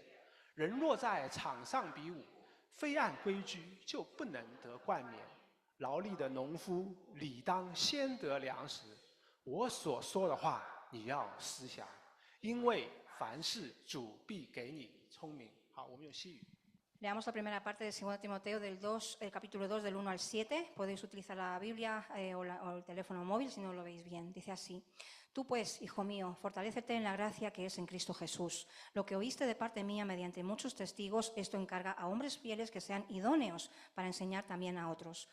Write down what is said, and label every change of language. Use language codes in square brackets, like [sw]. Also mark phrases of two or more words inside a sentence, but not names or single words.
[zh] 人若在场上比武，非按规矩，就不能得冠冕。劳力的农夫理当先得粮食。我所说的话，你要思想，因为凡事主必给你聪明。好，我们用西语。 [es] Leamos la primera parte de 2 Timoteo del capítulo 2 del 1 al 7. Podéis utilizar la Biblia o el teléfono móvil si no lo veis bien. Dice así: Tú pues, hijo mío, fortalécete en la gracia que es en Cristo Jesús. Lo que oíste de parte mía mediante muchos testigos, esto encarga a hombres fieles que sean idóneos para enseñar también a otros.